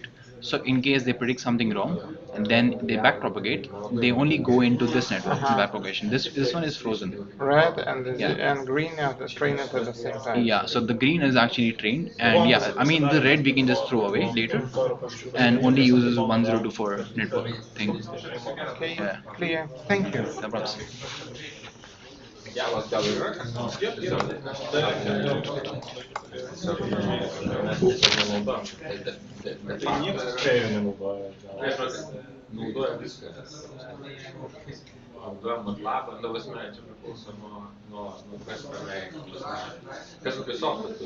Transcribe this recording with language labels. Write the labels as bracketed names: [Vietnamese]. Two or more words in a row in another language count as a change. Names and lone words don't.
[English] So in case they predict something wrong and then they backpropagate, they only go into this network backpropagation. This one is frozen. Red and Yeah. and green are trained at the same time. Yeah, so the green is actually trained, and yeah, I mean the red we can just throw away later, and only uses 1024 network thing. Okay, Yeah, clear. Thank you. no problems. [Lithuanian] Javas gal yra kas nors tiesiog Niekas spėjų nenaudoja. naudoja viską. Naudoja MATLABą, ta prasme, čia priklauso nuo kas tenai, kas kokį softą turi.